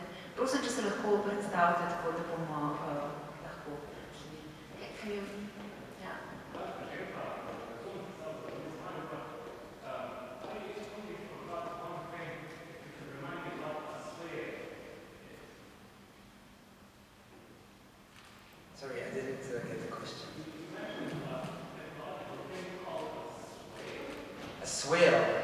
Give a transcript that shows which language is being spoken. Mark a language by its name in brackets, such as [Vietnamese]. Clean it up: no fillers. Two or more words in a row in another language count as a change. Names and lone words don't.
[Slovenian] Prosim, če se lahko predstavite, tako da bomo lahko šli. Ja. [English] Sorry, I didn't get the question. A swale.